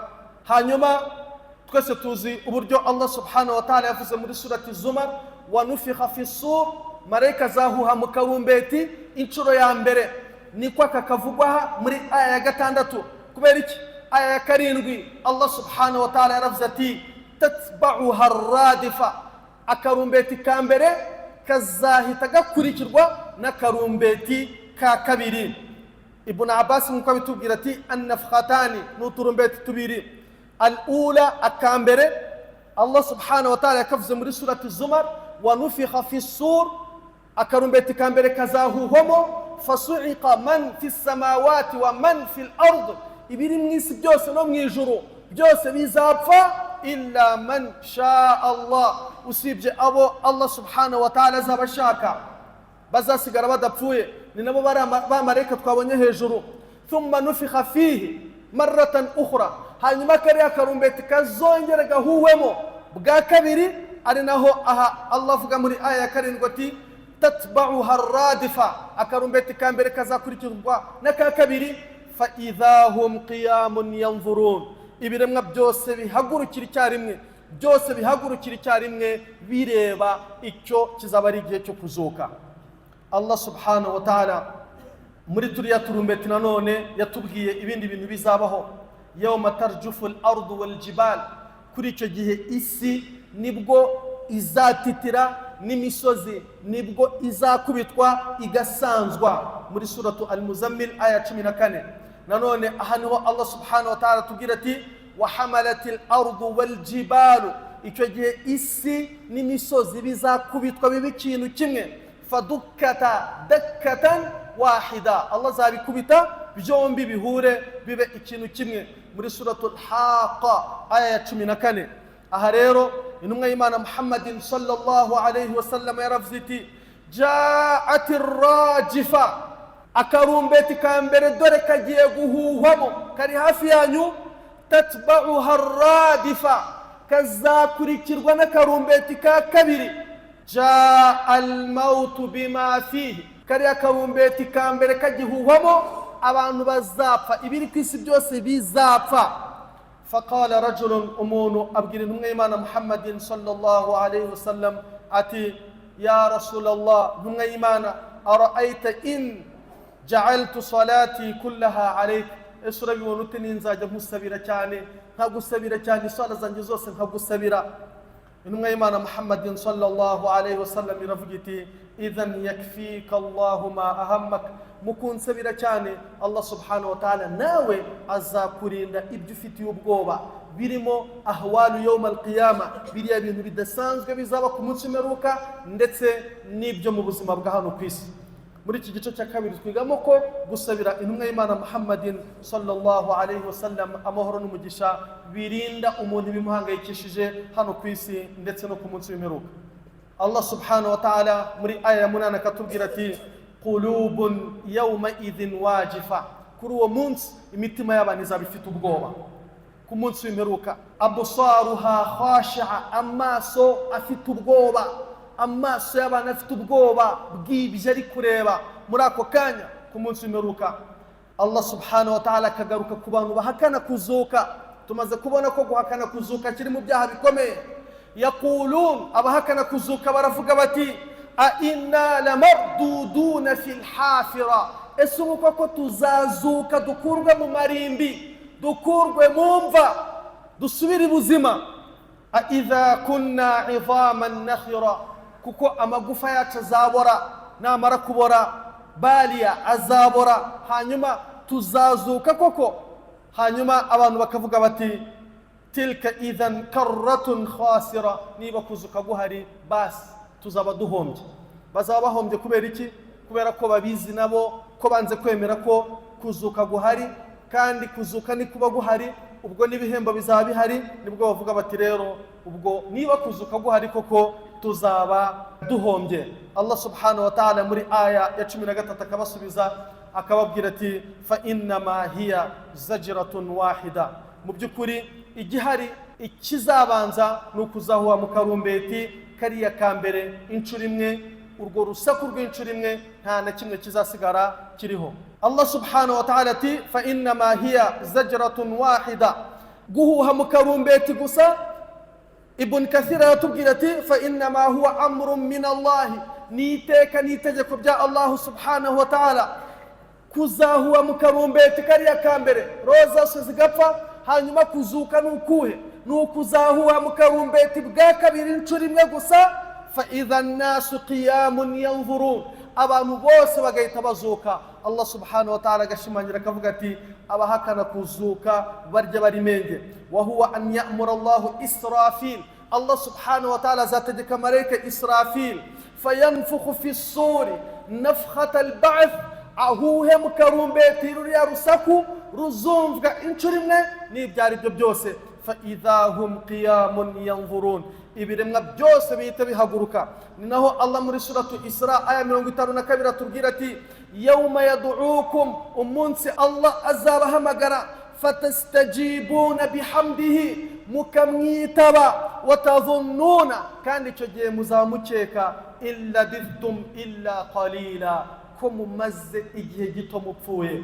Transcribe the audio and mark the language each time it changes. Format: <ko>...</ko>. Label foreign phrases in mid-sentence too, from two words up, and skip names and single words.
<rw>Hanyuma twese tuzi uburyo</rw> <ar>الله سبحانه وتعالى</ar> <rw>yavuze muri surati Zumar</rw> <ar>ونفخ في الصور,</ar> <rw>marayika zahuha mu karumbeti inshuro ya mbere. Niko kakavugwa muri aya ya 6. Kubera iki? Aya ya 7</rw> <ar>الله سبحانه وتعالى</ar> <rw>yaravuze ati</rw> <ar>تتبعها الرادفة,</ar> <rw>akarumbeti ka mbere kazahita gakurikirwa n'akarumbeti ka kabiri. Ibn Abbas nkuko bitubwira ati annafkhatani n'uturumbeti tubiri. Al-ula akambere,</rw> <ar>الله سبحانه وتعالى</ar> <rw>yakavuze muri surati Zumar</rw> <ar>ونفخ في الصور,</ar> <rw>akarumbeti kambere kazahuhwamo.</rw> <ar>فصعق من في السماوات ومن في الأرض,</ar> <rw>ibiri mwisi byose no mwijuru byose bizapfa</rw> <ar>إلا من شاء الله,</ar> <rw>usibye abo</rw> <ar>الله سبحانه وتعالى</ar> <rw>zabashaka bazasigara badapfuye, ni nabo bamarayika twabonye hejuru.</rw> <ar>ثم نفخ فيه مرة أخرى,</ar> <rw>hanyuma kariya karumbeti kazongera gahuhwemo bwa kabiri, ari naho aha Allah avuga muri aya ya 7 ati</rw> <ar>تتبعها الرادفة,</ar> <rw>akarumbeti ka mbere kazakurikirwa n'aka kabiri,</rw> <ar>فإذا هم قيام ينظرون,</ar> <rw>ibiremwa byose bihagurukira icyarimwe, byose bihagurukira icyarimwe bireba icyo kizaba ari igihe cyo kuzuka.</rw> <ar>الله سبحانه وتعالى</ar> <rw>muri turiya turumbeti nanone yatubwiye ibindi bintu bizabaho.</rw> <ar>يوم ترجف الأرض والجبال,</ar> <rw>kuri icyo gihe isi nibwo izatitira n'imisozi nibwo izakubitwa igasanzwa, muri suratu al-Muzammil aya 14. nanone aha niho</rw> <ar>الله سبحانه وتعالى</ar> <rw>tubwira ati</rw> <ar>وحملت الأرض والجبال,</ar> <rw>icyo gihe isi n'imisozi bizakubitwa bibe ikintu kimwe,</rw> <ar>فدكتا دكة واحدة,</ar> <rw>Allah zabikubita byombi bihure bibe ikintu kimwe, muri suratul Haqa aya 14. aha rero intumwa y'Imana Muhammadin</rw> <ar>صلى الله عليه وسلم</ar> <rw>yaravuze iti</rw> <ar>جاءت الراجفة,</ar> <rw>akarumbeti ka mbere dore kagiye guhuhwamo kari hafi yanyu,</rw> <ar>تتبعها الرادفة,</ar> <rw>kazakurikirwa n'akarumbeti ka kabiri,</rw> <ar>جاء الموت بما فيه,</ar> <rw>kari akarumbeti ka mbere kagihuhwamo abantu bazapfa, ibiri ku isi byose bizapfa.</rw> <ar>فقال رجل,</ar> <rw>umuntu abwira intumwa y'Imana Muhammadin</rw> <ar>صلى الله عليه وسلم</ar> <rw>ati</rw> <ar>يا رسول الله,</ar> <rw>intumwa y'Imana,</rw> <ar>أرأيت إن جعلت صلاتي كلها عليك,</ar> <rw>ese urabibona ute ninzajya nkusabira cyane, nkagusabira cyane isala zanjye zose nkagusabira. intumwa y'Imana Muhammadin</rw> <ar>صلى الله عليه وسلم</ar> <rw>iravuga iti</rw> <ar>إذن يكفيك الله ما أهمك,</ar> <rw>mukunsabira cyane</rw> <ar>الله سبحانه وتعالى</ar> <rw>nawe azakurinda ibyo ufitiye ubwoba, birimo</rw> <ar>أهوال يوم القيامة,</ar> <rw>biriya bintu bidasanzwe bizaba ku munsi w'imperuka, ndetse n'ibyo mu buzima bwa hano ku isi. muri iki gice cya kabiri twigamo ko gusabira intumwa y'Imana Muhammadin</rw> <ar>صلى الله عليه وسلم</ar> <rw>amahoro n'umugisha birinda umuntu bimuhangayikishije hano ku isi ndetse no ku munsi w'imperuka.</rw> <ar>الله سبحانه وتعالى</ar> <rw>muri aya ya 8 akatubwira ati</rw> <ar>قلوب يومئذ واجفة,</ar> <rw>kuri uwo munsi imitima y'abantu izaba ifite ubwoba. ku munsi w'imperuka</rw> <ar>أبصارها خاشعة,</ar> <rw>amaso afite ubwoba, amaso y'abantu afite ubwoba bw'ibyo ari kureba muri ako kanya ku munsi w'imperuka.</rw> <ar>الله سبحانه وتعالى</ar> <rw>akagaruka ku bantu bahakana kuzuka. tumaze kubona ko guhakana kuzuka kiri mu byaha bikomeye. yaqulun, abahakana kuzuka baravuga bati</rw> <ar>أإنا لمردودون في الحافرة,</ar> <rw>ese ubu koko tuzazuka dukurwe mu marimbi, dukurwe mu mva, dusubire ubuzima.</rw> <ar>أإذا كنا عظاما نخرة,</ar> <rw>kuko amagufa yacu azabora, namara kubora baliya azabora, hanyuma tuzazuka koko. hanyuma abantu bakavuga bati</rw> <ar>تلك إذا كرة خاسرة,</ar> <rw>niba kuzuka guhari basi tuzaba duhombye. bazaba bahombye kubera iki? kubera ko babizi nabo ko banze kwemera ko kuzuka guhari, kandi kuzuka ni kuba guhari, ubwo n'ibihembo bizaba bihari. nibwo bavuga bati rero ubwo niba kuzuka guhari koko tuzaba duhombye.</rw> <ar>الله سبحانه وتعالى</ar> <rw>muri aya ya 13 akabasubiza akababwira ati</rw> <ar>فإنما هي زجرة واحدة,</ar> <rw>mu by'ukuri igihari ikizabanza ni ukuzahuha mu karumbeti kariya ka mbere inshuro imwe, urwo rusaku rw'inshuro imwe nta na kimwe kizasigara kiriho.</rw> <ar>الله سبحانه وتعالى</ar> <rw>ati</rw> <ar>فإنما هي زجرة واحدة,</ar> <rw>guhuha mu karumbeti gusa. Ibn Kathir aratubwira ati</rw> <ar>فإنما هو أمر من الله,</ar> <rw>niteka nitegeko bya</rw> <ar>الله سبحانه وتعالى.</ar> <rw>kuzahuha mu karumbeti kariya ka mbere roza zose zigapfa, hanyuma kuzuka ni ukuhe? ni ukuzahuha mu karumbeti bwa kabiri inshuro imwe gusa.</rw> <ar>فإذا الناس قيام ينظرون,</ar> <rw>abantu bose bagahita bazuka.</rw> <ar>الله سبحانه وتعالى</ar> <rw>agashimangira akavuga ati abahakana kuzuka barya bari menge.</rw> <ar>وهو أن يأمر الله إسرافيل, الله سبحانه وتعالى</ar> <rw>azategeka malaika Israfil</rw> <ar>فينفخ في الصور نفخة البعث,</ar> <rw>ahuhe mu karumbeti ruriya rusaku ruzumvwa inshuro imwe n'ibyari byo byose.</rw> <ar>فإذا هم قيام ينظرون,</ar> <rw>ibiremwa byose bihita bihaguruka. ni naho Allah muri suratu Isra aya 52 atubwira ati</rw> <ar>يوم يدعوكم,</ar> <rw>umunsi Allah azabahamagara,</rw> <ar>فتستجيبون بحمده,</ar> <rw>mukamwitaba watadhunnuna kandi icyo gihe muzamukeka</rw> <ar>إلا لبثتم إلا قليلا</ar> <rw>ko mumaze igihe gito mupfuye.</rw>